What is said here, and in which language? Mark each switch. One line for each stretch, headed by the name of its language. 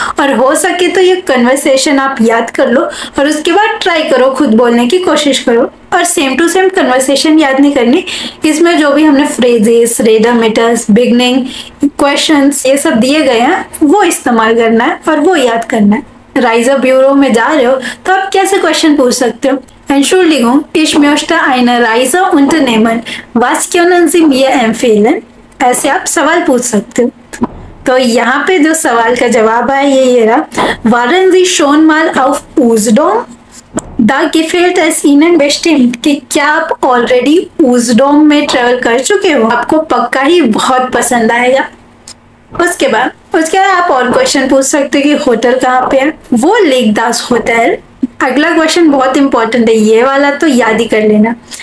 Hindi: और हो सके तो ये कन्वर्सेशन आप याद कर लो और उसके बाद ट्राई करो, खुद बोलने की कोशिश करो। और सेम टू सेम कन्वर्सेशन याद नहीं करनी, इसमें जो भी हमने फ्रेजेस, रेडोमीटर्स, बिगनिंग, क्वेश्चंस ये सब दिए गए हैं वो इस्तेमाल करना है और वो याद करना है। राइजर ब्यूरो में जा रहे हो तो आप कैसे क्वेश्चन पूछ सकते हो?
German: Entschuldigung, ich möchte eine Reise unternehmen. Was können Sie mir empfehlen?
Hindi: ऐसे आप सवाल पूछ सकते हो। तो यहाँ पे जो सवाल का जवाब है ये रहा।
German: Waren Sie schon mal auf Usedom? Da gefällt es Ihnen bestimmt
Hindi: कि क्या आप ऑलरेडी उजडोम में ट्रेवल कर चुके हो? आपको पक्का ही बहुत पसंद आएगा। उसके बाद आप और क्वेश्चन पूछ सकते हो कि होटल कहाँ पे है? वो लिख दास होटल अगला क्वेश्चन बहुत इंपॉर्टेंट है, ये वाला तो याद ही कर लेना।